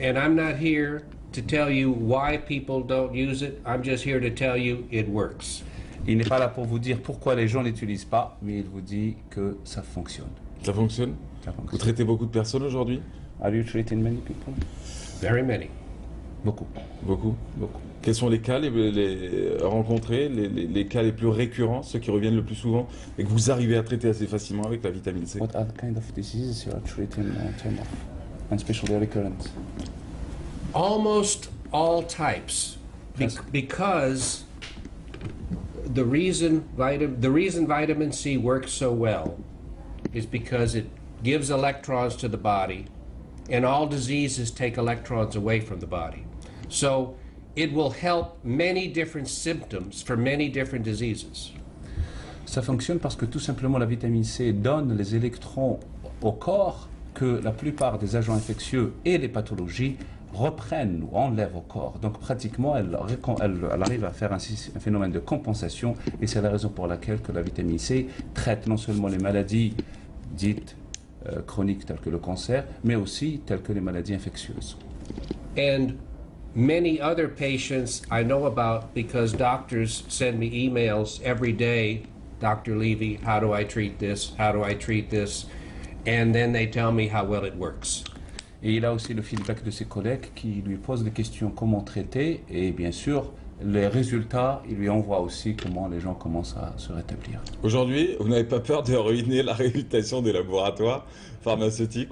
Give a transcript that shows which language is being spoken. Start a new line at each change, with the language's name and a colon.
English: And I'm not here to tell you why people don't use it. I'm just here to tell you it works.
French: Il n'est pas là pour vous dire pourquoi les gens ne l'utilisent pas, mais il vous dit que ça fonctionne. Ça fonctionne? Ça fonctionne. Vous traitez beaucoup de personnes aujourd'hui?
English: Are you treating many people? Very many.
French: Beaucoup. Beaucoup? Beaucoup. Quels sont les cas les rencontrés, les cas les plus récurrents, ceux qui reviennent le plus souvent et que vous arrivez à traiter assez facilement avec la vitamine C?
English: What other kind of diseases you are treating in terms of, and especially recurrent? Almost all types, because the reason vitamin C works so well is because it gives electrons to the body, and all diseases take electrons away from the body. So it will help many different symptoms for many different diseases.
French: Ça fonctionne parce que tout simplement la vitamine C donne les électrons au corps que la plupart des agents infectieux et les pathologies reprennent ou enlèvent au corps. Donc pratiquement, elle arrive à faire un phénomène de compensation et c'est la raison pour laquelle que la vitamine C traite non seulement les maladies dites chroniques telles que le cancer, mais aussi telles que les maladies infectieuses.
English: And many other patients I know about because doctors send me emails every day, Dr. Levy, how do I treat this? How do I treat this? And then they tell me how well it works.
French: Et il a aussi le feedback de ses collègues qui lui posent des questions comment traiter et bien sûr les résultats, il lui envoie aussi comment les gens commencent à se rétablir. Aujourd'hui, vous n'avez pas peur de ruiner la réputation des laboratoires pharmaceutiques?